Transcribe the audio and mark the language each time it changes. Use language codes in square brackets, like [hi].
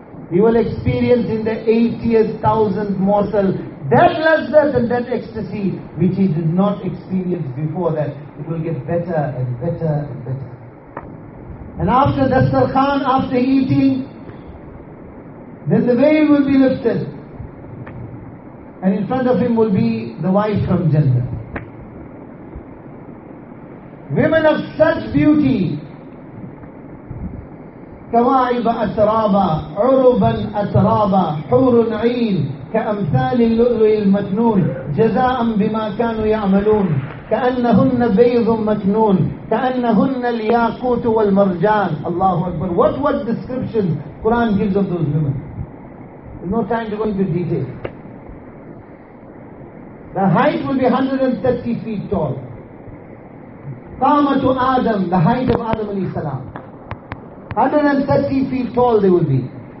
[en] He will experience in the 80th thousandth morsel that ladhat and that ecstasy which he did not experience before that. It will get better and better and better. And after dasturkhan, after eating, then the veil will be lifted. And in front of him will be the wife from Jannah. Women of such beauty, [ar] كواعب أترابا عربا أترابا حور عين كأمثال اللؤلؤ المكنون جزاء بما كانوا يعملون كأنهن بيض مكنون كأنهن الياقوت والمرجان. الله أكبر. [en] What description Quran gives of those women? No time to go into detail. The height will be 130 feet tall. Qamatu Adam, the height of Adam alayhi salam. 130 feet tall they will be.